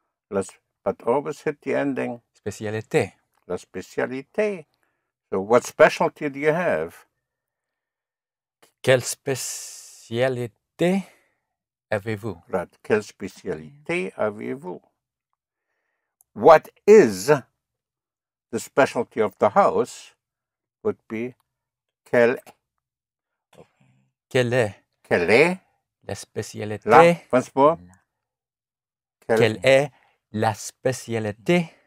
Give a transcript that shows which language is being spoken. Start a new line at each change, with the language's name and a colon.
English: But always hit the ending.
French: Spécialité. La spécialité.
English: So what specialty do you have?
French: Quelle spécialité avez-vous?
English: Right.
French: Quelle spécialité avez-vous?
English: What is the specialty of the house would be
French: quelle est la spécialité?
English: Once more.
French: Quelle est la spécialité?